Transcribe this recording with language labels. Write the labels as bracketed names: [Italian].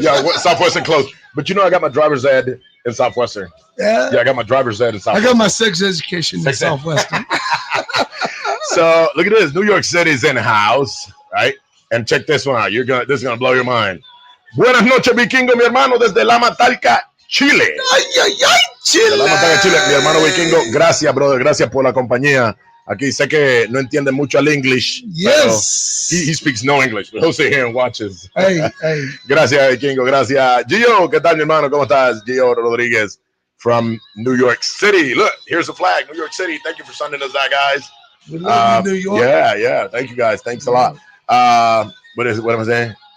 [English] Yeah, Southwestern closed. But I got my driver's ed in Southwestern. Yeah, I got my driver's ed in Southwestern. I got my sex education in Southwestern. So look at this. New York City's in the house. Right? And check this one out. This is gonna blow your mind. [Spanish] Buenas noches, Vikingo, mi hermano, desde LAMA Talca, Chile. Chile. LAMA Talca, Chile. Mi hermano Vikingo, gracias, brother. Gracias por la compañía. Aquí sé que no entiende mucho el English. [English] Yes. He speaks no English, but he'll sit here and watches. Hey. [Spanish] Gracias, Kingo. Gracias. Gio, ¿qué tal, mi hermano? ¿Cómo estás? [English] Gio Rodriguez from New York City. Look, here's the flag, New York City. Thank you for sending us that, guys. We love you, New York. Yeah. Thank you, guys. Thanks a lot. What am I saying?